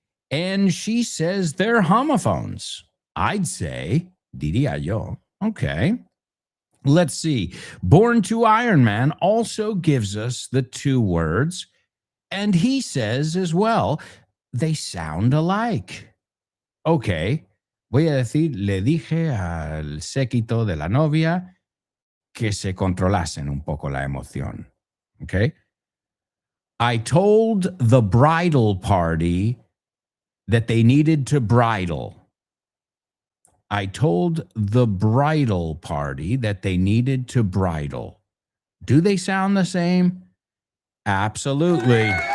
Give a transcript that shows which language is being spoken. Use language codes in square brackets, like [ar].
[en] And she says they're homophones. I'd say, diría yo. Okay. Let's see. Born to Iron Man also gives us the 2 words. And he says as well, they sound alike. Okay. [es] Voy a decir, le dije al séquito de la novia que se controlasen un poco la emoción. [en] Okay. I told the bridal party that they needed to bridle. I told the bridal party that they needed to bridle. Do they sound the same? Absolutely.